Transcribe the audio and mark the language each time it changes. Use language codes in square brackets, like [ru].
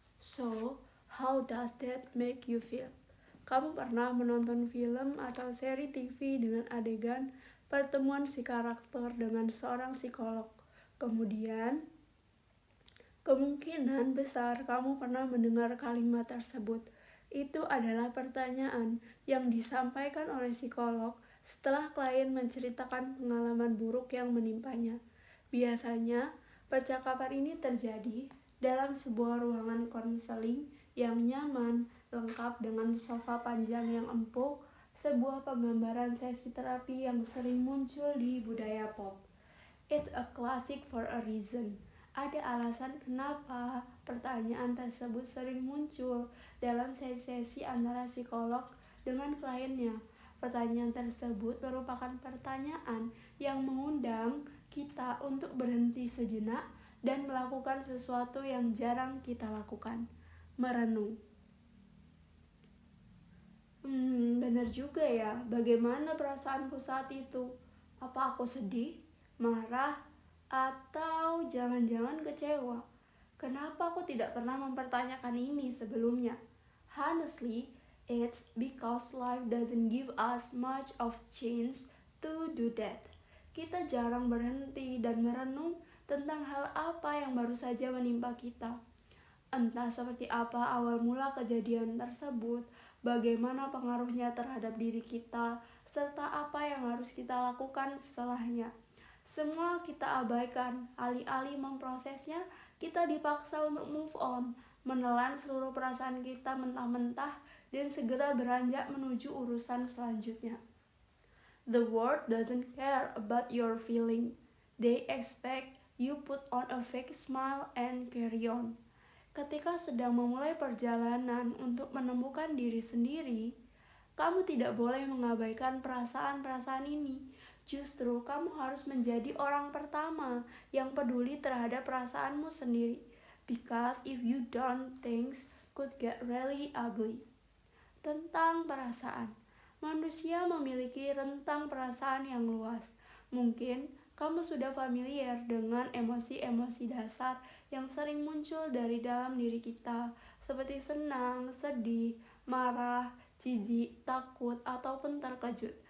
[en] So, how does that make you feel? [id] Kamu pernah menonton film atau seri TV dengan adegan pertemuan si karakter dengan seorang psikolog. Kemudian, kemungkinan besar kamu pernah mendengar kalimat tersebut. Itu adalah pertanyaan yang disampaikan oleh psikolog setelah klien menceritakan pengalaman buruk yang menimpanya. Biasanya, percakapan ini terjadi dalam sebuah ruangan konseling yang nyaman, lengkap dengan sofa panjang yang empuk, sebuah penggambaran sesi terapi yang sering muncul di budaya pop. [en] It's a classic for a reason. [id] Ada alasan kenapa pertanyaan tersebut sering muncul dalam sesi-sesi antara psikolog dengan kliennya. Pertanyaan tersebut merupakan pertanyaan yang mengundang kita untuk berhenti sejenak dan melakukan sesuatu yang jarang kita lakukan, merenung. Benar juga ya, bagaimana perasaanku saat itu? Apa aku sedih, marah, atau jangan-jangan kecewa? Kenapa aku tidak pernah mempertanyakan ini sebelumnya? [en] Honestly, it's because life doesn't give us much of chance to do that. [id] Kita jarang berhenti dan merenung tentang hal apa yang baru saja menimpa kita. Entah seperti apa awal mula kejadian tersebut, bagaimana pengaruhnya terhadap diri kita, serta apa yang harus kita lakukan setelahnya. Semua kita abaikan, alih-alih memprosesnya, kita dipaksa untuk move on, menelan seluruh perasaan kita mentah-mentah, dan segera beranjak menuju urusan selanjutnya. [en] The world doesn't care about your feeling. They expect you put on a fake smile and carry on. [id] Ketika sedang memulai perjalanan untuk menemukan diri sendiri, kamu tidak boleh mengabaikan perasaan-perasaan ini. Justru kamu harus menjadi orang pertama yang peduli terhadap perasaanmu sendiri. [en] Because if you don't, things could get really ugly. [id] Tentang perasaan, manusia memiliki rentang perasaan yang luas. Mungkin kamu sudah familiar dengan emosi-emosi dasar yang sering muncul dari dalam diri kita, seperti senang, sedih, marah, jijik, takut, ataupun terkejut.